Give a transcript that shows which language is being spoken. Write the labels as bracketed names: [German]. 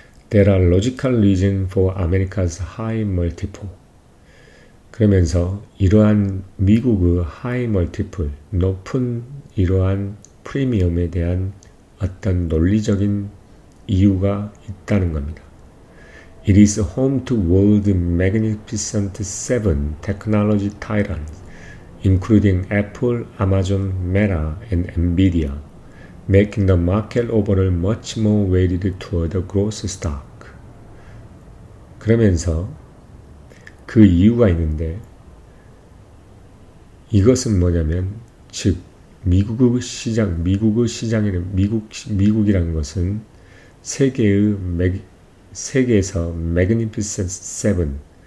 [English] There are logical reasons for America's high multiple. [Korean] 그러면서 이러한 미국의 high multiple, 높은 이러한 프리미엄에 대한 어떤 논리적인 이유가 있다는 겁니다. [English] It is home to world magnificent seven technology titans, including Apple, Amazon, Meta, and Nvidia, making the market overall much more weighted toward the growth stock. [Korean] 그러면서 그 이유가 있는데 이것은 뭐냐면 즉 미국의 시장에는 미국이라는 것은 세계에서 Magnificent Seven,